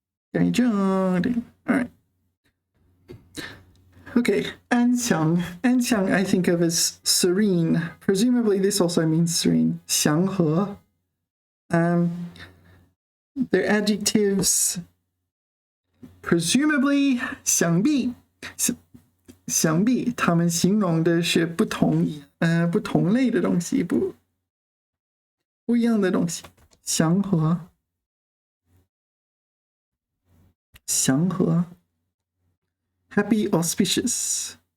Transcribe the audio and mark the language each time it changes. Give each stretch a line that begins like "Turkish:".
Chinese: 改正
English: all right. Okay, 安详 I think of as serene. Presumably this also means serene. 祥和 they're adjectives. Presumably
Chinese: 想必他们形容的是不同类的东西，不一样的东西。
English: 祥和 happy auspicious.